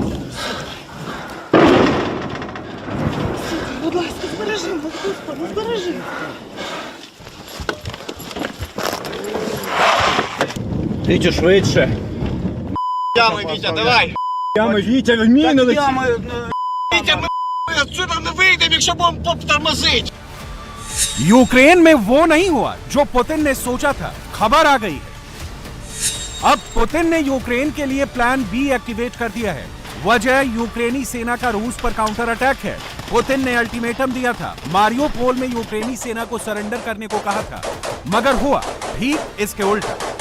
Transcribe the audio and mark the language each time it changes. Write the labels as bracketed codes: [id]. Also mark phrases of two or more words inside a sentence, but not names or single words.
[uk] Будь ласка, збережи нас, Господи, збережи. Вітю, швидше. Ями, Вітя, давай. Ями, Вітя, міни летить. Вітя, ми отсюда не вийдемо, якщо будемо тормозити. [hi] यूक्रेन में वो नहीं हुआ जो पुतिन ने सोचा था। खबर आ गई है। अब पुतिन ने यूक्रेन के लिए [en] plan B activate [hi] कर दिया है। वजह यूक्रेनी सेना का रूस पर [en] counter attack [hi] है। पुतिन ने अल्टीमेटम दिया था, मारियोपोल में यूक्रेनी सेना को सरेंडर करने को कहा था, मगर हुआ ठीक इसके उल्टा।